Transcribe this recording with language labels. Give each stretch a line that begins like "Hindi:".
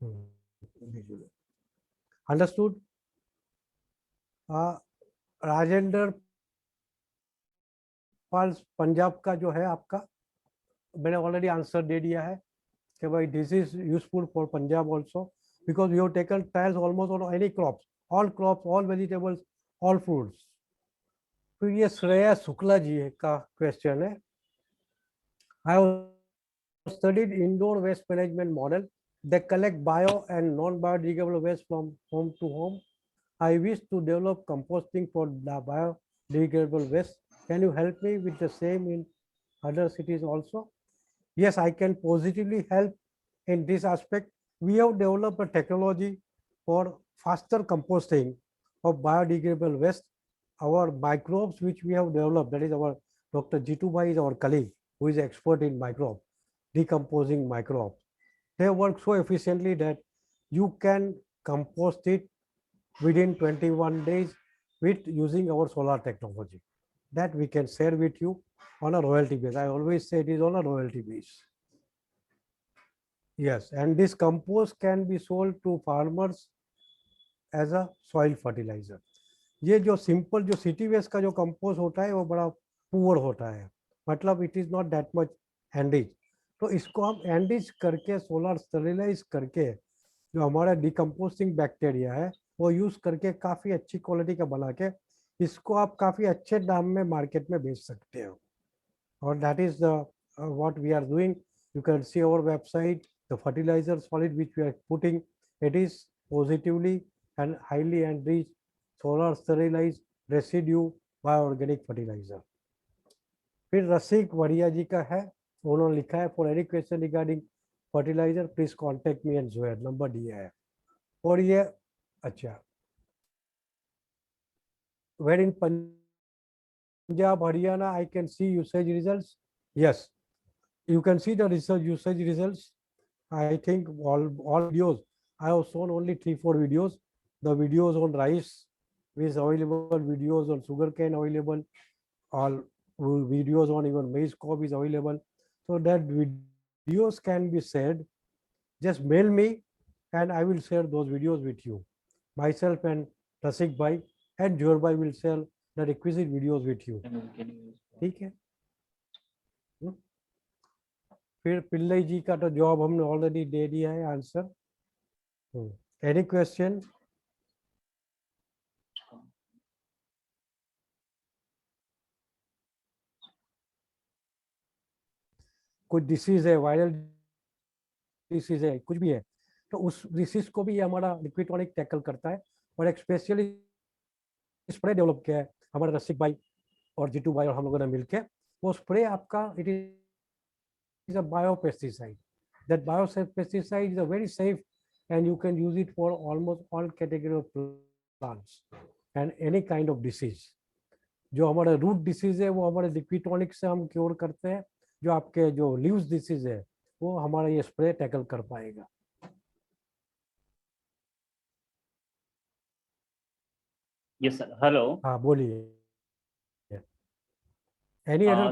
English: Understood?
Hindi: Rajendra पाल पंजाब का जो है आपका, मैंने ऑलरेडी आंसर दे दिया है कि भाई
English: This is useful for Punjab also, because you have taken trials almost on any crops, all crops, all vegetables, all fruits.
Hindi: तो ये श्रेया शुक्ला जी का क्वेश्चन है,
English: I have studied indoor waste management model, they collect bio and non biodegradable waste from home to home. I wish to develop composting for the biodegradable waste. Can you help me with the same in other cities also? Yes, I can positively help in this aspect. We have developed a technology for faster composting of biodegradable waste. Our microbes which we have developed, that is our Dr. Jitu Bhai is our colleague who is expert in microbes, decomposing microbes. They work so efficiently that you can compost it within 21 days with using our solar technology that we can share with you on a royalty base. I always say it is on a royalty base. Yes, and this compost can be sold to farmers as a soil fertilizer.
Hindi: ये जो simple जो city waste का जो compost होता है वो बड़ा poor होता है, मतलब
English: It is not that much एंडिज।
Hindi: तो इसको हम एंडिज करके सोलर स्टेरिलाइज करके जो हमारा डिकम्पोस्टिंग बैक्टीरिया है वो यूज करके काफी अच्छी क्वालिटी का बना के इसको आप काफी अच्छे दाम में मार्केट में बेच सकते हो।
English: और that is the what we are doing. You can see our website, the fertilizer solid which we are putting, it is positively and highly enriched solar sterilized residue bioorganic fertilizer.
Hindi: फिर रसिक वड़िया जी का है, उन्होंने लिखा है
English: for any question regarding fertilizer please contact me and जोयर,
Hindi: number दिया है। और ये अच्छा,
English: Where in Punjab Haryana I can see usage results. Yes, you can see the research usage results. I think all videos I have shown only 3-4 videos. The videos on rice is available, videos on sugarcane available, all videos on even maize cob is available. So that videos can be shared. Just mail me and I will share those videos with you. Myself and Rasik bhai and Joer bhai will share the requisite videos with you.
Hindi: ठीक है। फिर पिल्लई जी का तो job हमने already दे दिया है answer.
English: Any question?
Hindi: कुछ disease है, वायरल डिसीज है, कुछ भी है, तो उस डिसीज को भी ये हमारा लिक्विड टॉनिक टैकल करता है। और एक स्पेशली स्प्रे डेवलप किया है हमारे रसिक भाई और जीतू भाई और हम लोगों ने मिलकर। वो स्प्रे आपका
English: It is a biopesticide. That biopesticide is a very safe and you can use it for almost all category of plants and any kind of disease.
Hindi: जो हमारे रूट डिसीज है वो हमारे लिक्विड टॉनिक से हम cure करते हैं। जो आपके जो लीव्स डिसीज है वो हमारा ये स्प्रे टैकल कर पाएगा।
English: Yes sir, hello.
Hindi: हाँ बोलिए।
English: any other